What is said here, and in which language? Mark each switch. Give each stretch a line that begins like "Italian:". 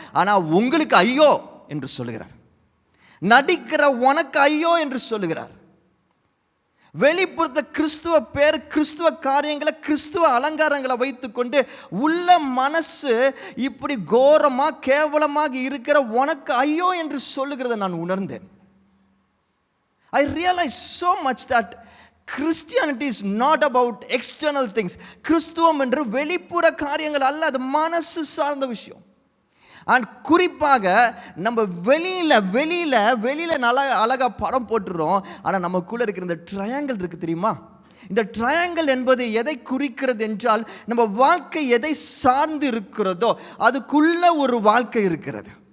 Tamil: ஆனால் உங்களுக்கு ஐயோ என்று சொல்லுகிறார். நடிக்கிற உனக்கு ஐயோ என்று சொல்லுகிறார். வெளிப்புறத்த கிறிஸ்துவ பேர், கிறிஸ்துவ காரியங்களை, கிறிஸ்துவ அலங்காரங்களை வைத்துக்கொண்டு உள்ள மனசு இப்படி கோரமாக கேவலமாக இருக்கிற உனக்கு ஐயோ என்று சொல்லுகிறத நான் உணர்ந்தேன்.
English: I realized so much that Christianity is not about external things.
Tamil: கிறிஸ்துவம் என்று வெளிப்புற காரியங்கள் அல்ல, அது மனசு சார்ந்த விஷயம். அண்ட் குறிப்பாக நம்ம வெளியில் நல்லா அழகாக படம் போட்டுறோம். ஆனால் நமக்குள்ளே இருக்கிற இந்த ட்ரையாங்கிள் இருக்குது தெரியுமா? இந்த ட்ரையாங்கிள் என்பது எதை குறிக்கிறது என்றால், நம்ம வாழ்க்கை எதை சார்ந்து இருக்கிறதோ அதுக்குள்ள ஒரு வாழ்க்கை இருக்கிறது.